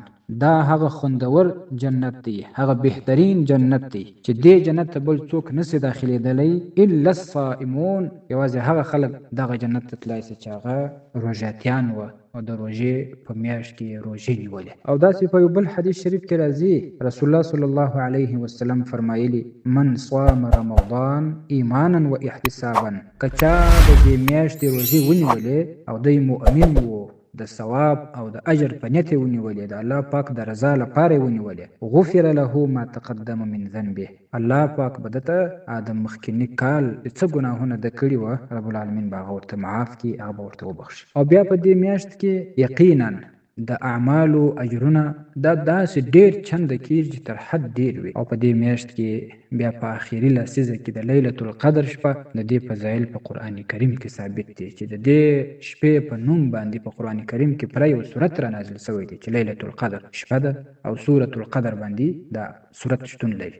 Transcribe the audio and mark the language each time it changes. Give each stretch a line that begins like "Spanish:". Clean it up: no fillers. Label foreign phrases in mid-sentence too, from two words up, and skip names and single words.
Pashto: دا هغه خوندور جنت دی، هغه بهترین جنت دی چې دې جنت ته بل څوک نسي داخلېدلی
Arabic: الا الصائمون،
Pashto: یوازې هغه خلک دغه جنت ته تلای سي چې هغه روژاتیان وه او د روژې په میاشت کې روژې نیولې. او داسې په یو بل حدیث شریف کې راځي، رسول الله
Arabic: صلی الله علیه وسلم
Pashto: فرمایلی
Arabic: من صام رمضان ایمانا و احتسابا،
Pashto: که چا د دې میاشتې روژې ونیولې او دی مؤمن و، د ثواب او د اجر په نیت ونیولې، د الله پاک د رضا لپاره ونیولې،
Arabic: غفر له ما تقدم من ذنبه،
Pashto: الله پاک به دته د مخکینی کال څه ګناهونه د کړي وه
Arabic: رب العالمین
Pashto: به هغه ورته معاف کړي، هغه به ورته وبخښي. او بیا په دې میاشت کې یقینا د اعمالو اجرونه دا داسې ډېر چنده کېږي چې تر حد ډېر وي. او په دې میاشت کې بیا په آخري لسیزه کې د لیلة القدر شپه، د دې فضایل په قرآن کریم کې ثابت دي چې د دې شپې په نوم باندې په قرآن کریم کې پوره یو سورت را نازل شوی دی چې لیلة القدر شپه ده، او سورة القدر باندې دا سورت شتون لري.